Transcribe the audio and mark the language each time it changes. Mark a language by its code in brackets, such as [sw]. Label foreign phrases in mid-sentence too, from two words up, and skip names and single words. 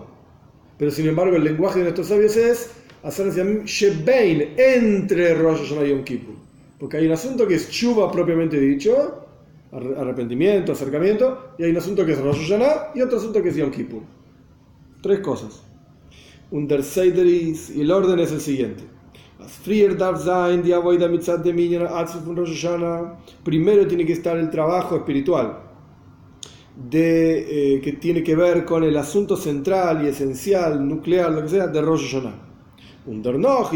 [es] Pero sin embargo el lenguaje de nuestros sabios es hacer Shebein, entre Rosh Hashanah y Yom Kippur. Porque hay un asunto que es Tshuva propiamente dicho, arrepentimiento, acercamiento, y hay un asunto que es Rosh Hashanah y otro asunto que es Yom Kippur. 3 cosas. [yi] דער סדר איז, [es] y el orden es el siguiente. Primero tiene que estar el trabajo espiritual que tiene que ver con el asunto central y esencial, nuclear, lo que sea, de Rosh Hashanah.